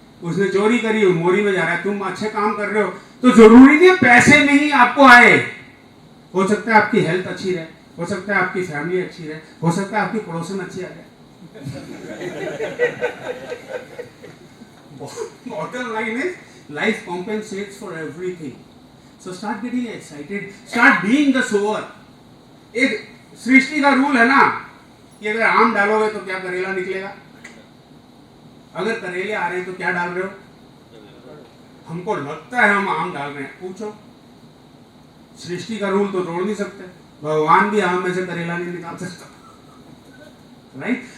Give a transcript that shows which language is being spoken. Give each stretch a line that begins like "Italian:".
Hindi: उसने चोरी करी, मोरी में जा रहा है. तुम अच्छे काम कर रहे हो तो जरूरी नहीं पैसे में ही आपको आए. हो सकता है आपकी हेल्थ अच्छी रहे, हो सकता है आपकी फैमिली अच्छी रहे, हो सकता है आपकी पड़ोसन अच्छी आ जाए.
English: Bottom line is life compensates for everything. So start getting excited, start being the sower.
Hindi: एक सृष्टि का रूल है ना कि अगर आम डालोगे तो क्या करेला निकलेगा, अगर करेले आ रहे हैं तो क्या डाल रहे हो. हमको लगता है हम आम डाल रहे हैं, पूछो. सृष्टि का रूल तो तोड़ नहीं सकते, भगवान भी आम में से करेला नहीं निकाल सकता. राइट?